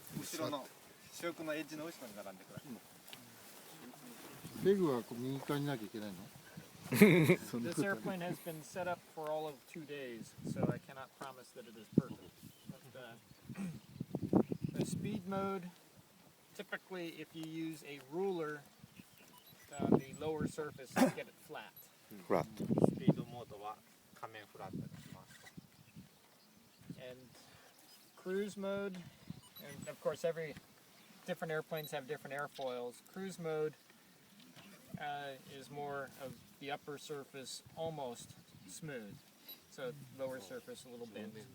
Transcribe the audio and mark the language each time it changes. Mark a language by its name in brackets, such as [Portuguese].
[Japanese] 後ろの主翼のエッジの後ろに並んでください。ペグは右側になきゃいけないの？ [English] This airplane has been set up for all of 2 days, so I cannot promise that it is perfect. But, the speed mode, typically if you use a ruler on the lower surface, you get it flat. [Japanese] フラット。スピードモードは仮面フラットにします。 [English] And cruise mode, and of course every different airplanes have different airfoils. Cruise mode is more of the upper surface almost smooth, so lower surface a little bent.